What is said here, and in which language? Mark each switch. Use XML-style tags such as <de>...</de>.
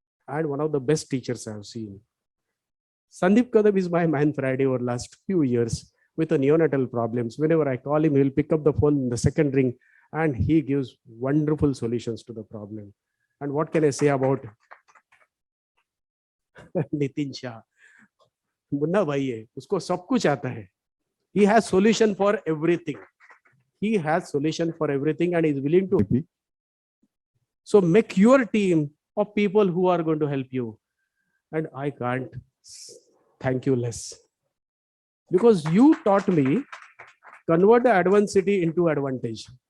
<en>And one of the best teachers I have seen. Sandeep Kadam is my man Friday over last few years with the neonatal problems. Whenever I call him, he'll pick up the phone in the second ring and he gives wonderful solutions to the problem. And what can I say about Nitin Shah?</en> <hi>Munna भाई है, उसको सब कुछ आता है.</hi> <en>He has solution for everything. He has solution for everything and is willing to. So make your team of people who are going to help you. And I can't thank you less. Because you taught me convert the adversity into advantage.</en>